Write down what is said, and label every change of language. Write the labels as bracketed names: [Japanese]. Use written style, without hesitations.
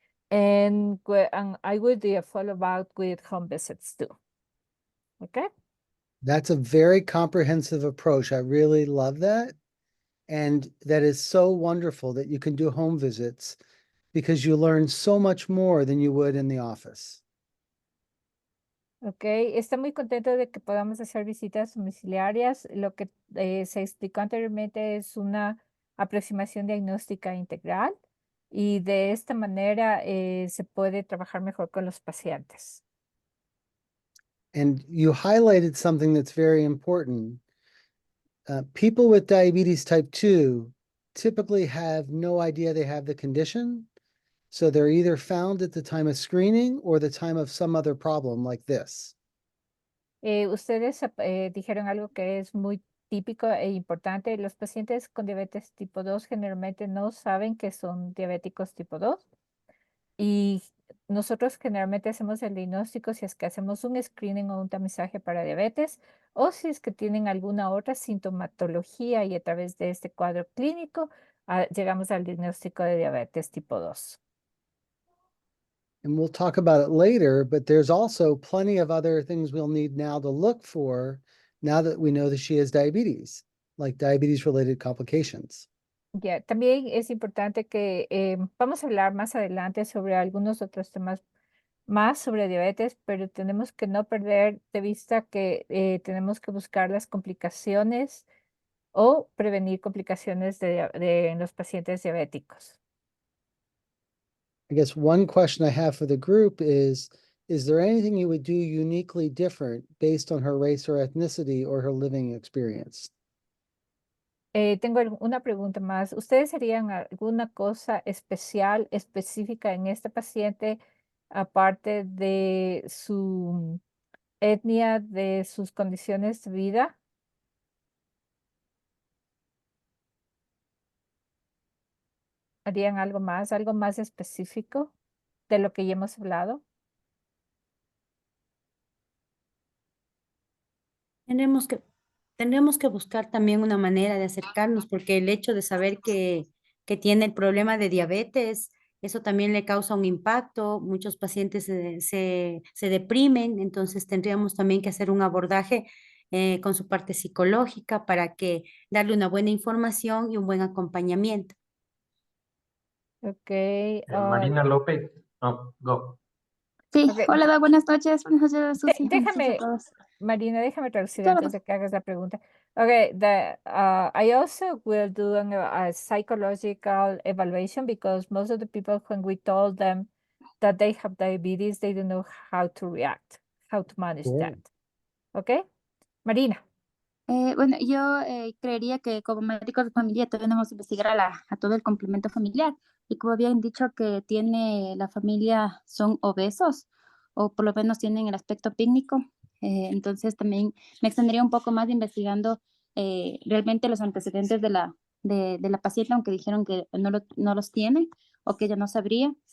[English] And I will do a follow-up with home visits too. Okay. That's a very comprehensive approach. I really love that. And that is so wonderful that you can do home visits because you learn so much more than you would in the office. [Spanish] Ok, está muy contento de que podamos hacer visitas domiciliarias. Lo que se explicó anteriormente es una aproximación diagnóstica integral y de esta manera se puede trabajar mejor con los pacientes. [English] And you highlighted something that's very important. People with diabetes type 2 typically have no idea they have the condition. So they're either found at the time of screening or the time of some other problem like this. [Spanish] Ustedes dijeron algo que es muy típico e importante. Los pacientes con diabetes tipo 2 generalmente no saben que son diabéticos tipo 2 y nosotros generalmente hacemos el diagnóstico si es que hacemos un screening o un tamizaje para diabetes o si es que tienen alguna otra sintomatología y a través de este cuadro clínico llegamos al diagnóstico de diabetes tipo 2. [English] And we'll talk about it later, but there's also plenty of other things we'll need now to look for now that we know that she has diabetes, like diabetes-related complications. [Spanish] Ya, también es importante que vamos a hablar más adelante sobre algunos otros temas más sobre diabetes, pero tenemos que no perder de vista que tenemos que buscar las complicaciones o prevenir complicaciones en los pacientes diabéticos. [English] I guess one question I have for the group is there anything you would do uniquely different based on her race or ethnicity or her living experience? [Spanish] Tengo una pregunta más. ¿Ustedes harían alguna cosa especial, específica en este paciente, aparte de su etnia, de sus condiciones de vida? ¿Harían algo más específico de lo que ya hemos hablado? Tendremos que buscar también una manera de acercarnos, porque el hecho de saber que tiene el problema de diabetes, eso también le causa un impacto. Muchos pacientes se deprimen, entonces tendríamos también que hacer un abordaje con su parte psicológica para que darle una buena información y un buen acompañamiento. [English] Ok. Marina López, oh, go. [Spanish] Sí, Ok, hola, buenas noches, Susi, buenas noches a déjame, todos. Marina, déjame traducir Claro, antes de que hagas la pregunta. [English] Okay, I also will do a psychological evaluation because most of the people, when we told them that they have diabetes, they don't know how to react, how to manage that. Okay, Marina. [Spanish] Bueno, yo creería que como médicos de familia debemos investigar a todo el complemento familiar. Y como habían dicho que tiene la familia, son obesos o por lo menos tienen el aspecto pícnico. Entonces también me extendería un poco más investigando realmente los antecedentes de la paciente, aunque dijeron que no los tiene o que ella no sabría.